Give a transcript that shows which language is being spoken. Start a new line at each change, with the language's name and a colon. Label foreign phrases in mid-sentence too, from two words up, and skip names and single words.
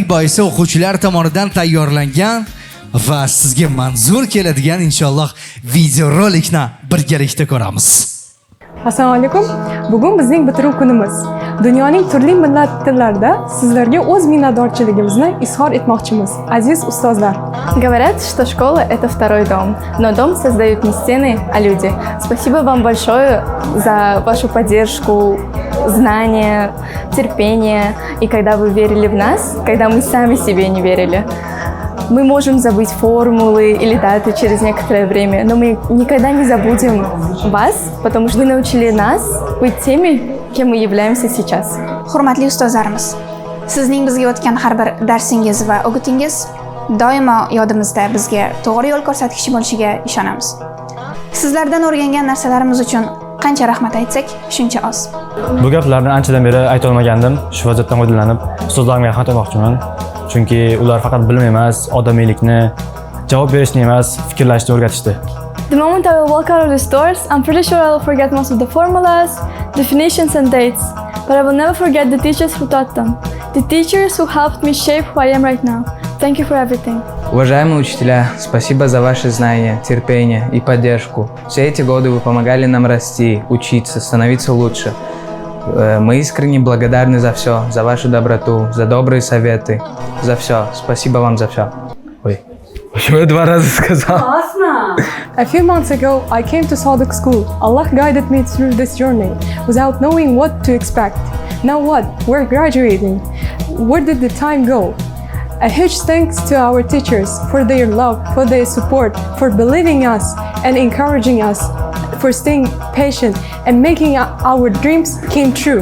Uzbek: Boisi o'quvchilar tomonidan tayyorlangan va sizga manzur keladigan inshaalloh videorolikni birgalikda ko'ramiz. Assalomu alaykum. Bugun bizning bitiruv kunimiz. Dunyoning turli millat tillarida sizlarga o'z minnatdorchiligimizni izhor etmoqchimiz. Aziz ustozlar.
Russian: Говорят, что школа – это второй дом, но дом создают не стены, а люди. Спасибо вам большое за вашу поддержку, знания, терпение. И когда вы верили в нас, когда мы сами себе не верили. Мы можем забыть формулы или даты через некоторое время, но мы никогда не забудем вас, потому что вы научили нас быть теми, кем мы являемся сейчас.
Uzbek: Hurmatli ustozlarimiz, sizning bizga o'tgan har bir darsingiz va o'gitingiz doimo yodimizda, bizga to'g'ri yo'l ko'rsatkichi bo'lishiga ishonamiz. Sizlardan o'rgangan narsalarimiz uchun qancha rahmat aytsak, shuncha oz. Bu gaplarni anchadan beri ayta olmagandim. Shu vaziyatdan foydalanib, ustozlarimga rahmat aytmoqchiman. Chunki ular faqat bilim emas, odamiylikni, javob berishni emas, fikrlashni o'rgatishdi.
English: The moment I will walk out of these doors, I'm pretty sure I will forget most of the formulas, definitions and dates. But I will never forget the teachers who taught them. The teachers who helped me shape who I am right now. Thank you for everything.
Russian: Уважаемые учителя, спасибо за ваши знания, терпение и поддержку. Все эти годы вы помогали нам расти, учиться, становиться лучше. Мы искренне благодарны за все, за вашу доброту, за добрые советы, за все. Спасибо вам за все. Ой, почему я 2 раза сказал?
English: A few months ago, I came to Sadiq School. Allah guided me through this journey without knowing what to expect. Now what? We're graduating. Where did the time go? A huge thanks to our teachers for their love, for their support, for believing us and encouraging us, for staying patient and making our dreams came true.